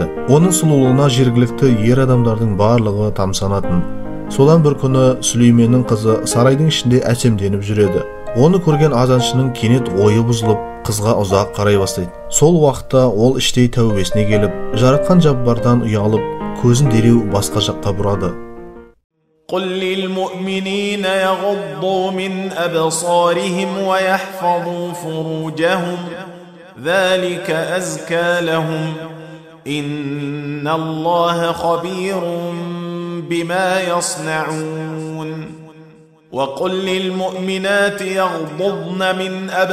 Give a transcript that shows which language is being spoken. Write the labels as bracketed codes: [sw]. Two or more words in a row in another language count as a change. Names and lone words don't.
[kk] Оның сұлулығына жергілікті ер адамдардың барлығы тамсанатын. Содан бір күні Сүлейменнің қызы сарайдың ішінде әсемденіп жүреді. Оны көрген азаншының кенет ойы бұзылып, қызға ұзақ қарай бастайды. Сол уақытта ол іштей тәубесіне келіп, жаратқан Жаббардан ұялып, көзін дереу басқа жаққа бұрады. [ar] قل للمؤمنين يغضوا من أبصارهم ويحفظوا فروجهم ذلك أزكى لهم إن الله خبير بما يصنعون وقل للمؤمنات يغضضن من